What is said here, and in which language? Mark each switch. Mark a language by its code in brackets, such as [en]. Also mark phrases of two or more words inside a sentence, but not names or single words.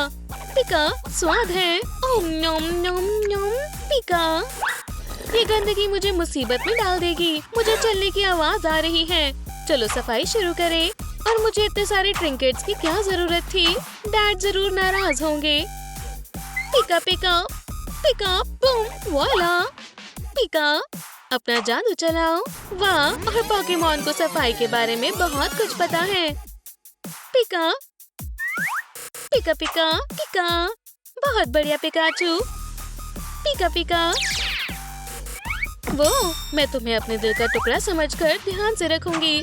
[hi] पिका, स्वाद है। ओम नोम नोम नोम। पिका, ये गंदगी मुझे मुसीबत में डाल देगी। मुझे चलने की आवाज आ रही है। चलो सफाई शुरू करें। और मुझे इतने सारे ट्रिंकेट्स की क्या जरूरत थी? डैड जरूर नाराज होंगे। पिका पिका पिका बूम, वॉला। पिका अपना जादू चलाओ। वाह, और पोकेमॉन को सफाई के बारे में बहुत कुछ पता है। पिका पिका पिका पिका, बहुत बढ़िया पिकाचू। पिका पिका। वो, मैं तुम्हें अपने दिल का टुकड़ा समझकर ध्यान से रखूंगी।